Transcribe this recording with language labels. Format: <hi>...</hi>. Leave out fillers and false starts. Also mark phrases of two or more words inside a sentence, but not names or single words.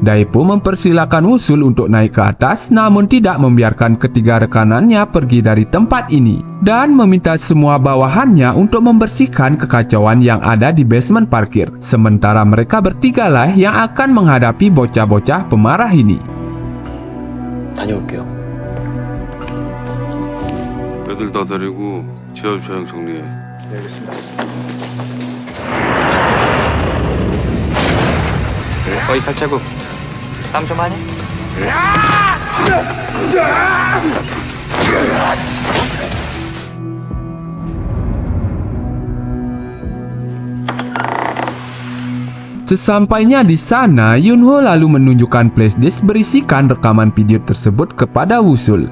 <id>Daepo mempersilahkan Wusul untuk naik ke atas, namun tidak membiarkan ketiga rekanannya pergi dari tempat ini dan meminta semua bawahannya untuk membersihkan kekacauan yang ada di basement parkir. Sementara mereka bertigalah yang akan menghadapi bocah-bocah pemarah ini.</id> <ko>다녀올게요. 애들 다 데리고 지하 주차장 정리해. 네, 알겠습니다. 거의 발자국 싸움 좀 하니?</ko> <id>Sesampainya di sana, Yunwoo lalu menunjukkan flashdisk berisikan rekaman video tersebut kepada Wusul.</id>